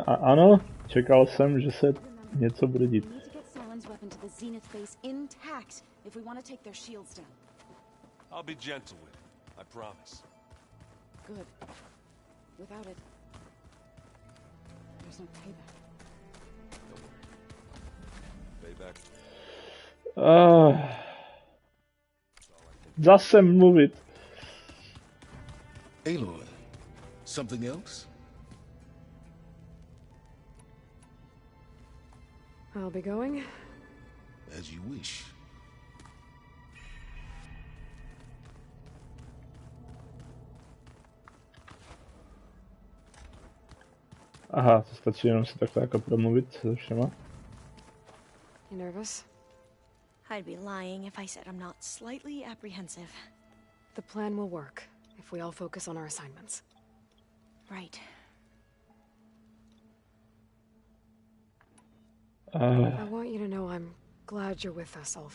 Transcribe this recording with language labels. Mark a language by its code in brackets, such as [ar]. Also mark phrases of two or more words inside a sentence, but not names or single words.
[cs] A ano, čekal jsem, že se něco bude dít. [en] I'll be gentle with it, I promise. Good. Without it, there's no payback. Don't worry. Payback. [cs] Zase mluvit. [en] Aloy, something else? I'll be going. As you wish. [cs] Aha, to stačí jenom si takhle jako promluvit se všema. [en] You nervous? I'd be lying if I said I'm not slightly apprehensive. The plan will work if we all focus on our assignments. Right. I want you to know I'm glad you're with us, Alva.